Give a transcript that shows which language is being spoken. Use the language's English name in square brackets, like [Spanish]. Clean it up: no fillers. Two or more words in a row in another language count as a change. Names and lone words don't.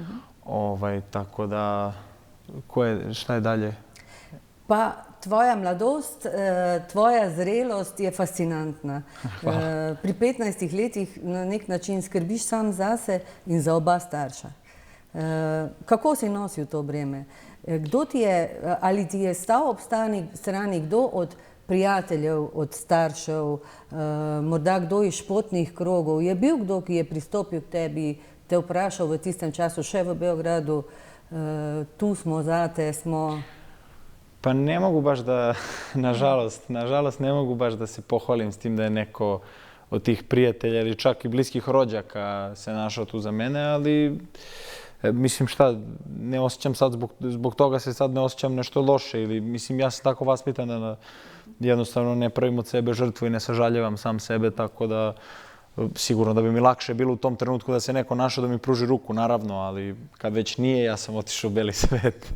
[Serbian] Tako da, šta je dalje? [Slovenian] Pa tvoja mladost, tvoja zrelost je fascinantna. Pri 15 letih na nek način skrbiš sam zase in za oba starša. Kako si nosil to breme? Ali ti je stal ob strani kdo od prijateljev, od staršev, morda kdo iz športnih krogov? Je bil kdo, ki je pristopil k tebi, te vprašal v tistem času še v Beogradu, tu smo zate, smo... [Serbian] Pa ne mogu baš da, nažalost ne mogu baš da se pohvalim s tim da je neko od tih prijatelja ili čak i bliskih rođaka se našao tu za mene, ali mislim šta, ne osjećam sad, zbog toga se sad ne osjećam nešto loše ili mislim ja sam tako vaspitan da jednostavno ne pravim od sebe žrtvu i ne sažaljevam sam sebe, tako da sigurno da bi mi lakše bilo u tom trenutku da se neko našao da mi pruži ruku, naravno, ali kad već nije, ja sam otišao u beli svet.